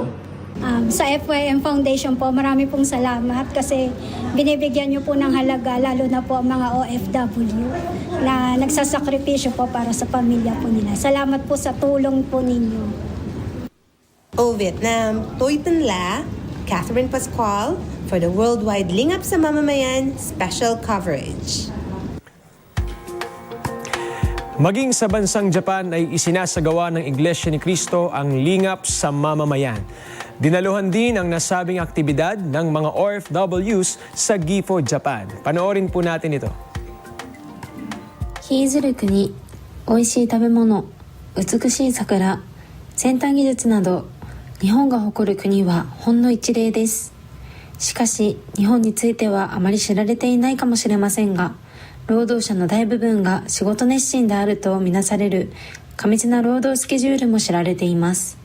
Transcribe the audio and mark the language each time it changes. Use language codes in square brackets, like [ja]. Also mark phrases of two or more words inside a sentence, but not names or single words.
[tl] Sa FYM Foundation po, marami pong salamat kasi binibigyan niyo po ng halaga, lalo na po ang mga OFW na nagsasakripisyo po para sa pamilya po nila. Salamat po sa tulong po ninyo. [en] O Vietnam, [vi] Toi Tân La, [en] Catherine Pascual for the Worldwide Lingap sa Mamamayan special coverage. [tl] Maging sa bansang Japan ay isinasagawa ng Iglesia Ni Cristo ang Lingap sa Mamamayan. Dinaluhan din ang nasabing aktibidad ng mga OFWs sa Gifu, Japan. Panoorin po natin ito. [ja] 日出る国、美味しい食べ物、美しい桜、先端技術など、日本が誇る国はほんの一例です。しかし、日本についてはあまり知られていないかもしれませんが、労働者の大部分が仕事熱心であるとみなされる過密な労働スケジュールも知られています。